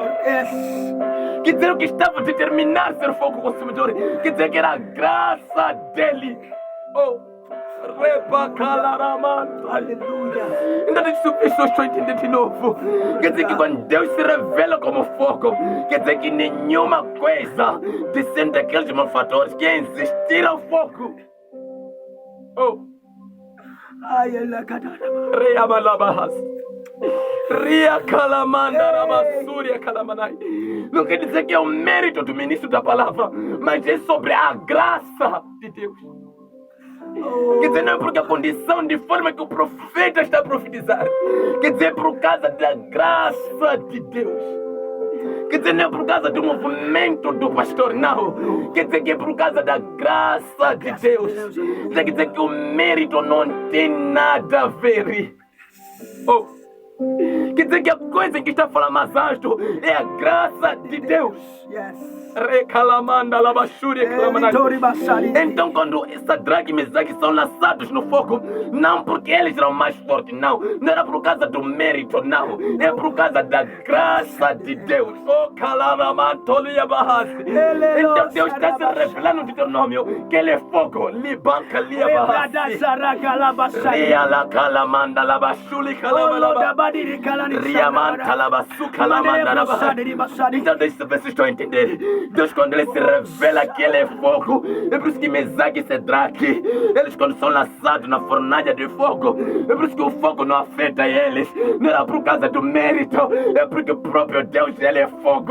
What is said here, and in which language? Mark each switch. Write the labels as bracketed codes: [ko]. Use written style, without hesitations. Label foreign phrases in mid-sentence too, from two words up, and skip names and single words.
[pt] Quer dizer, o que estava determinado a ser fogo consumidor, quer dizer que era a graça dele. Aleluia. Então isso eu estou entendendo de novo. Quer dizer que quando Deus se revela como fogo, quer dizer que nenhuma coisa descende daqueles malfadores que existiram fogo. Ria calamanda ramasúria calamanai. Não quer dizer que é o mérito do ministro da palavra, mas é sobre a graça de Deus. Quer dizer, não é porque a condição de forma que o profeta está a profetizar, quer dizer, por causa da graça de Deus. Quer dizer, não é por causa do movimento do pastor, não. Quer dizer que é por causa da graça de Deus. Quer dizer que o mérito não tem nada a ver. Quer dizer que a coisa que está falando mais alto é a graça de Deus. Recalamanda labashuri clamana. Tori Basari. Então quando Sadraque e Mesaque são lançados no fogo, não porque eles eram mais fortes, não. Não era por causa do mérito, não. É por causa da graça de Deus. Oh, Calaramantolia Bahasi. Então Deus está se revelando no Deuteronômio que ele é fogo. Libanca Lia Bahasi. Ria la Calamanda labashuli Calamanda. Riamanta labasu Calamanda labahasi. Então deixa eu ver se estou a entender. Deus quando ele se revela que ele é fogo, é por isso que Mesaque e Sadraque, eles quando são lançados na fornalha de fogo, é por isso que o fogo não afeta eles. Não era por causa do mérito, é porque o próprio Deus ele é fogo.